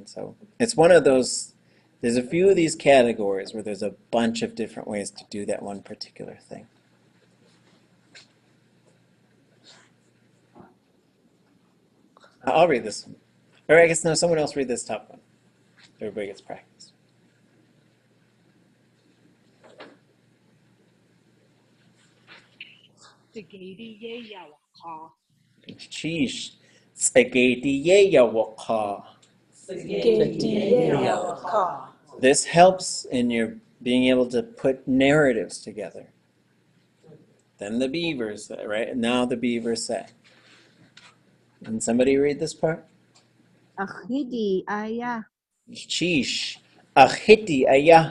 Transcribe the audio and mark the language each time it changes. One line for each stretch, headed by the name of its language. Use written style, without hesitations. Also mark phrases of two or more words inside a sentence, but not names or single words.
English: So it's one of those, there's a few of these categories where there's a bunch of different ways to do that one particular thing. I'll read this one. Or I guess no, someone else read this top one. Everybody gets practice.
Tlingit: S'igeidí yalak'áchʼ. Sheesh. S'igeidí yalak'áchʼ. S'igeidí alak'áchʼ.
English: This helps in your being able to put narratives together. Then the beavers say, right? And now the beavers say. Can somebody read this part?
Tlingit: S'igeidí ayah. Sheesh. Achiti ayah.